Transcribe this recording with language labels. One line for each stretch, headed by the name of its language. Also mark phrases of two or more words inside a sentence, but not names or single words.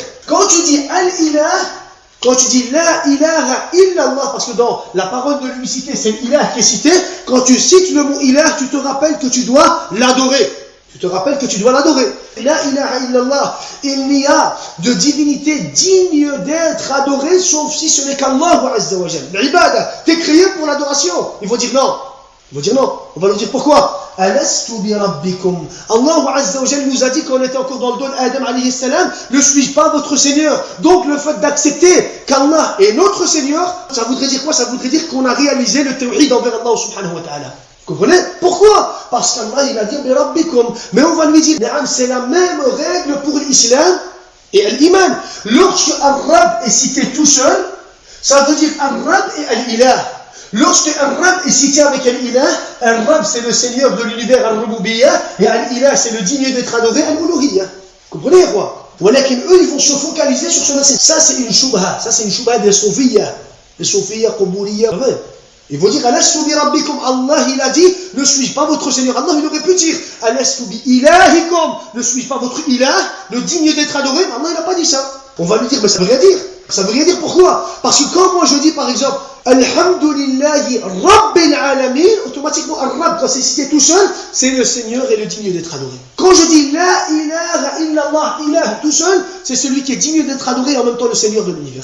French: Quand tu dis Al-Ilah, quand tu dis
Arabic: لا إله إلا الله,
French: parce que dans la parole de l'unicité, c'est l'ilah qui est cité, quand tu cites le mot ilah, tu te rappelles que tu dois l'adorer.
Arabic: لا إله إلا الله,
French: il n'y a de divinité digne d'être adorée, sauf si ce n'est qu'Allah
Arabic: عز وجل.
French: L'ibada, t'es créé pour l'adoration. Il faut dire non. On va leur dire pourquoi.
Arabic: ألست بربكم.
French: Allah
Arabic: عز وجل
French: nous a dit qu'on était encore dans le dos d'Adam
Arabic: عليه السلام,
French: ne suis-je pas votre Seigneur? Donc le fait d'accepter qu'Allah est notre Seigneur, ça voudrait dire quoi? Ça voudrait dire qu'on a réalisé le tawhid envers Allah
Arabic: سبحانه وتعالى.
French: Vous comprenez? Pourquoi? Parce qu'Allah il a dit
Arabic: بربكم.
French: Mais on va lui dire, c'est la même règle pour l'islam et l'iman. Lorsque Ar-Rab est cité tout seul, ça veut dire Ar-Rab et Al-Ilah. Lorsque Ar-Rab est cité avec Al-Ilah, Ar-Rab c'est le Seigneur de l'univers Al-Rububiyyah, et Al-Ilah c'est le digne d'être adoré Al-Uluhiyyah. Vous comprenez quoi? Walakin eux ils vont se focaliser sur cela. Ça c'est une shubha des Soufiyya. Les Soufiyya, Quburiyya. Ils vont dire
Arabic: ألست بربكم.
French: Allah il a dit, ne suis-je pas votre Seigneur? Allah il aurait pu dire
Arabic: ألست بإلهكم,
French: ne suis-je pas votre ilah, le digne d'être adoré? Allah il n'a pas dit ça. On va lui dire, mais ça veut rien dire. Ça veut rien dire, pourquoi? Parce que quand moi je dis par exemple
Arabic: الحمد لله رب العالمين,
French: automatiquement Ar-Rabb, quand c'est cité tout seul, c'est le Seigneur et le digne d'être adoré. Quand je dis
Arabic: لا إله إلا الله,
French: ilah tout seul, c'est celui qui est digne d'être adoré et en même temps le Seigneur de l'univers.